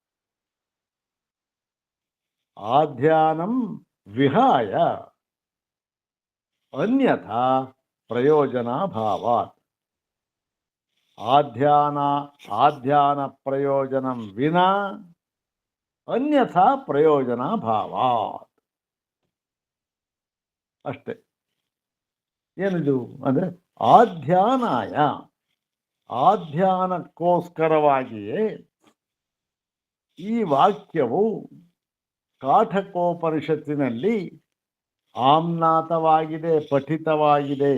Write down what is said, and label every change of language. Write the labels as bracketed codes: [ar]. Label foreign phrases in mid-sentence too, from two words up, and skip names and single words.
[sa] ಆಧ್ಯಾನಂ ವಿಹಾಯ ಅನ್ಯಥಾ ಪ್ರಯೋಜನಾಭಾವಾತ್. ಆಧ್ಯಾನ ಪ್ರಯೋಜನಂ ವಿನಾ ಅನ್ಯಥಾ ಪ್ರಯೋಜನಾಭಾವಾತ್. [kn] ಅಷ್ಟೇ. ಏನಿದು ಅಂದರೆ ಆಧ್ಯಾನಾಯ, ಆಧ್ಯಾನಕ್ಕೋಸ್ಕರವಾಗಿಯೇ ಈ ವಾಕ್ಯವು ಕಾಠಕೋಪನಿಷತ್ತಿನಲ್ಲಿ ಆಮ್ನಾತವಾಗಿದೆ, ಪಠಿತವಾಗಿದೆ.